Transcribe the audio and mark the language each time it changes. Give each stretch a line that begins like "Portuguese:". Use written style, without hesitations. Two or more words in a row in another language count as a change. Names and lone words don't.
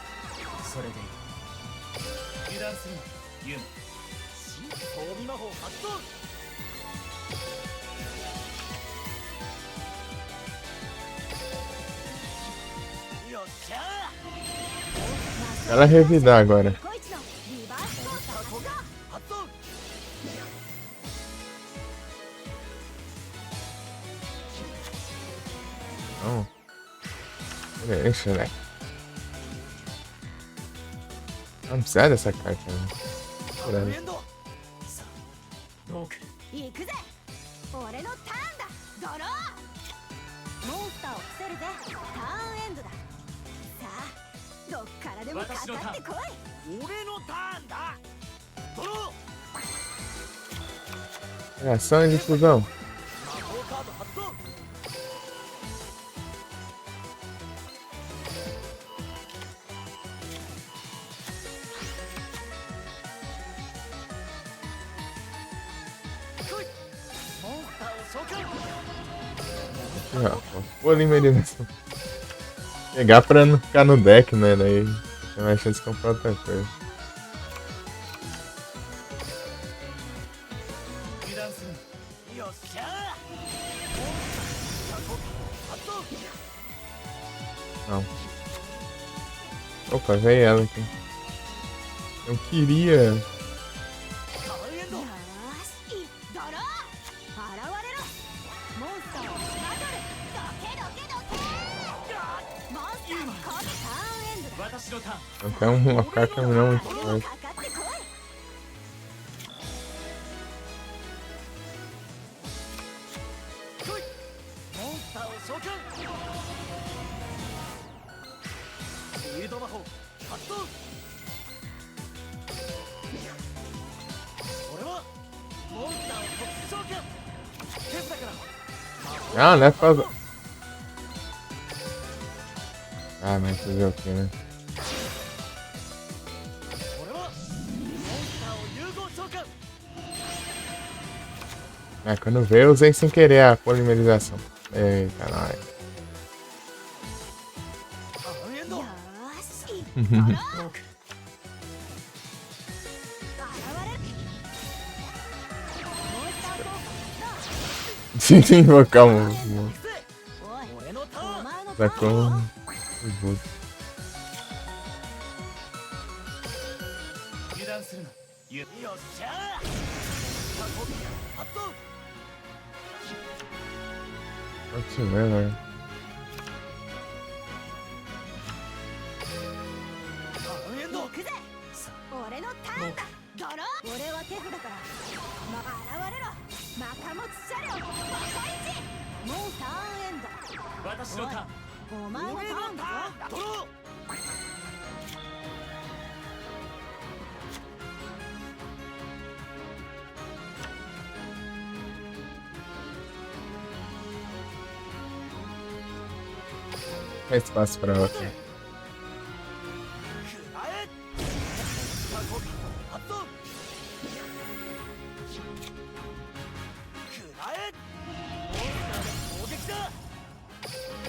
Japanese: それでいい。油断するな、ユム。新装備魔法発動。よっしゃー。
Portuguese: Ela revidar agora.
Japanese: こいつのリバースコースター発動。発動。
Portuguese: Não. Deixa, né? Não precisa dessa carta, né?
Japanese: ターンエンド。さあ、ローク。行くぜ。俺のターンだ。ドロー。モンスターを伏せるぜ。ターンエンドだ。さあ、どっからでもかかってこい。俺のターンだ。ドロー。
Portuguese: Reação e difusão.
Japanese: 魔法カード発動。来い。モンスターを召喚。
Portuguese: Aqui, ó. Polimerização. Pegar pra não ficar no deck, né? Daí tem mais chance de comprar outra coisa.
Japanese: 油断するな。よっしゃー。モンスター効果発動。
Portuguese: Não. Opa, veio ela aqui. Eu queria.
Japanese: ターンエンド。よーし、いっドロー。現れろ。モンスターをしばとる。どけどけどけ。モンスターに攻撃。ターンエンドだ。私のターン。
Portuguese: Até uma carta não muito
Japanese: 誰でも
Portuguese: forte.
Japanese: かかってこい。来い。モンスターを召喚。フィールド魔法発動。俺はモンスターを特殊召喚。手札から
Portuguese: Ah, não é pra. Ah, mas fazer o que, né?
Japanese: 俺はモンスターを融合召喚。
Portuguese: Ah, quando veio eu usei sem querer a polimerização. Eita, nós.
Japanese: ターンエンド。よーし、いっドロー。ローク。現れる。モンスター効果発動。
Portuguese: Sem invocar um.
Japanese: 行くぜ。おい、俺のタおーン。前のタ
Portuguese: Tá
Japanese: ーン
Portuguese: com.
Japanese: だよ。油断するな。よっしゃー。発動。
Portuguese: Pode ver, né?
Japanese: ターンエンド。行くぜ。さ俺のターンだ。ドロー。俺は手札から。現れろ。マカモツ車両。バカイチ。もうターンエンド。私のターン。お前のタ俺のーンだぞ。ターンだ。ドロー。
Portuguese: Faz espaço pra outra.
Japanese: くらえ。発動。くらえ。モンスターの攻撃だ。